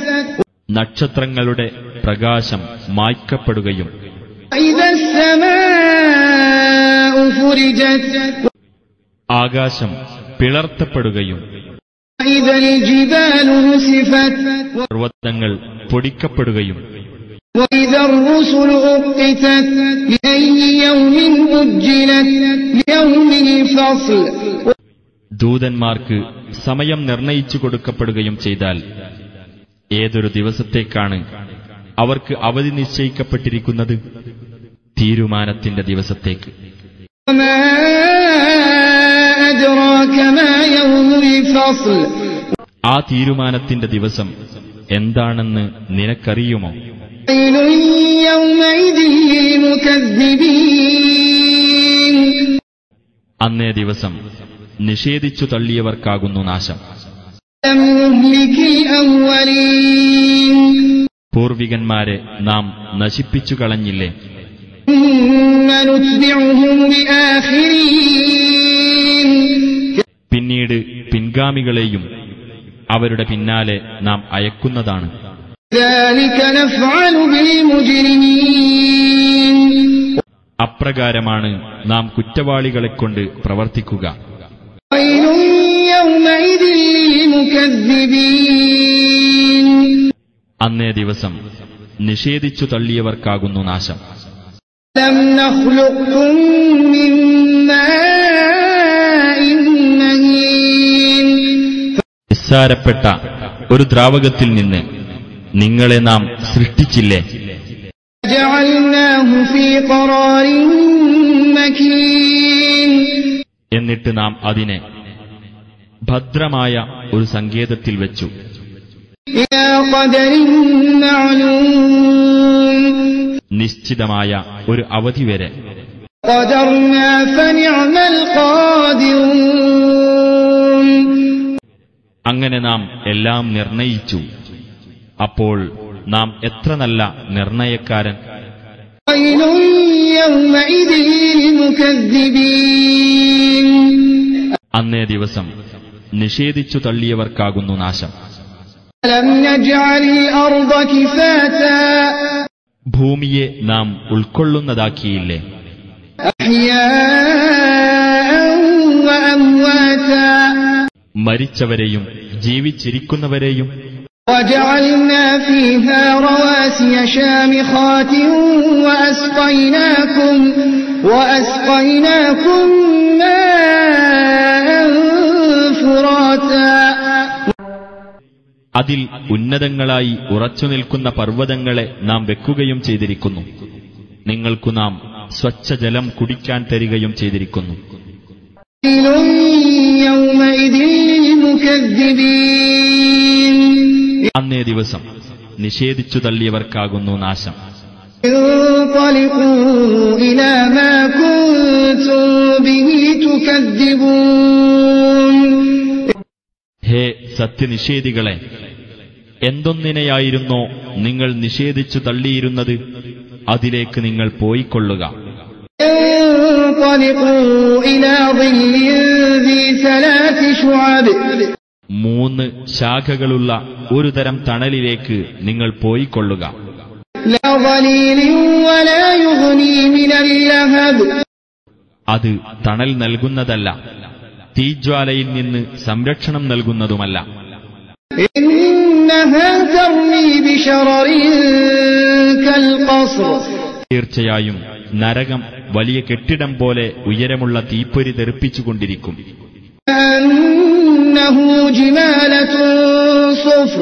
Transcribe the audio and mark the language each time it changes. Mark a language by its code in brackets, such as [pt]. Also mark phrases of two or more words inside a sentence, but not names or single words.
[ml] നക്ഷത്രങ്ങളുടെ പ്രകാശം മായ്ക്കപ്പെടുകയും [ar] إذا السماء فرجت, [ml] ആകാശം പിളർത്തപ്പെടുകയും [ar] إذا الجبال نسفت, [ml] പർവ്വതങ്ങൾ പൊടിക്കപ്പെടുകയും [ar] وإذا الرسل أقتت لأي يوم أجلت ليوم الفصل, [ml] ദൂതന്മാർക്ക് സമയം നിർണയിച്ചു കൊടുക്കപ്പെടുകയും ചെയ്താൽ ഏതൊരു ദിവസത്തേക്കാണ് അവർക്ക് അവധി നിശ്ചയിക്കപ്പെട്ടിരിക്കുന്നത്? തീരുമാനത്തിന്റെ ദിവസത്തേക്ക്. [ar] وما أدراك ما يوم الفصل, [ml] ആ തീരുമാനത്തിന്റെ ദിവസം എന്താണെന്ന് നിനക്കറിയുമോ? [ar] ويل يومئذ للمكذبين, [ml] അന്നേ ദിവസം നിഷേധിച്ചു തള്ളിയവർക്കാകുന്നു നാശം. [ar] لم نهلك الأولين, [ml] പൂർവികന്മാരെ നാം നശിപ്പിച്ചു കളഞ്ഞില്ലേ? [ar] ثم نتبعهم الآخرين, [ml] പിന്നീട് പിൻഗാമികളെയും അവരുടെ പിന്നാലെ നാം അയക്കുന്നതാണ്. [ar] ذلك نفعل بالمجرمين, [ml] അപ്രകാരമാണ് നാം കുറ്റവാളികളെക്കൊണ്ട് പ്രവർത്തിക്കുക. [ar] ويل يومئذ للمكذبين, [ml] അന്നേ ദിവസം നിഷേധിച്ചു തള്ളിയവർക്കാകുന്നു നാശം. [ar] لم نخلقكم من ماء مهين, [ml] നിസ്സാരപ്പെട്ട ഒരു ദ്രാവകത്തിൽ നിന്ന് നിങ്ങളെ നാം സൃഷ്ടിച്ചില്ലേ? [ar] جعلناه في قرار مكين, [ml] എന്നിട്ട് നാം അതിനെ ഭദ്രമായ ഒരു സങ്കേതത്തിൽ വെച്ചു. [ar] إلى قدر معلوم, [ml] നിശ്ചിതമായ ഒരു അവധി വരെ. [ar] قدرنا فنعم القادرون, [ml] അങ്ങനെ നാം എല്ലാം നിർണയിച്ചു. അപ്പോൾ നാം എത്ര നല്ല നിർണയക്കാരൻ. [ar] ويل يومئذ للمكذبين, [ml] അന്നേ ദിവസം നിഷേധിച്ചു തള്ളിയവർക്കാകുന്നു നാശം. [ar] ألم نجعل الأرض كفاتا, [ml] ഭൂമിയെ നാം ഉൾക്കൊള്ളുന്നതാക്കിയില്ലേ? [ar] أحياء وأمواتا, [ml] മരിച്ചവരെയും ജീവിച്ചിരിക്കുന്നവരെയും. [ar] وجعلنا فيها رواسي شامخات وأسقيناكم ماء فراتا, [ml] അതിൽ ഉന്നതങ്ങളായി ഉറച്ചുനിൽക്കുന്ന പർവ്വതങ്ങളെ നാം വെക്കുകയും ചെയ്തിരിക്കുന്നു. നിങ്ങൾക്കു നാം സ്വച്ഛജലം കുടിക്കാൻ തരികയും ചെയ്തിരിക്കുന്നു. [ar] ويل يومئذ للمكذبين, [ml] അന്നേ ദിവസം നിഷേധിച്ചു തള്ളിയവർക്കാകുന്നു നാശം. [ar] انطلقوا إلى ما كنتم به تكذبون, [ml] ഹേ സത്യനിഷേധികളെ, എന്തൊന്നിനെയായിരുന്നോ നിങ്ങൾ നിഷേധിച്ചു തള്ളിയിരുന്നത് അതിലേക്ക് നിങ്ങൾ പോയിക്കൊള്ളുക. [ar] انطلقوا إلى ظل ذي 3 شعب, [ml] 3 ശാഖകളുള്ള ഒരു തരം തണലിലേക്ക് നിങ്ങൾ പോയിക്കൊള്ളുക. [ar] لا ظليل ولا يغني من اللهب, [ml] അത് തണൽ നൽകുന്നതല്ല, തീജ്വാലയിൽ നിന്ന് സംരക്ഷണം നൽകുന്നതുമല്ല. [ar] إنها ترمي بشرر كالقصر [ml] തീർച്ചയായും നരകം വലിയ കെട്ടിടം പോലെ ഉയരമുള്ള തീപ്പൊരി തെറിപ്പിച്ചുകൊണ്ടിരിക്കും. [ar] كأنه جمالة صفر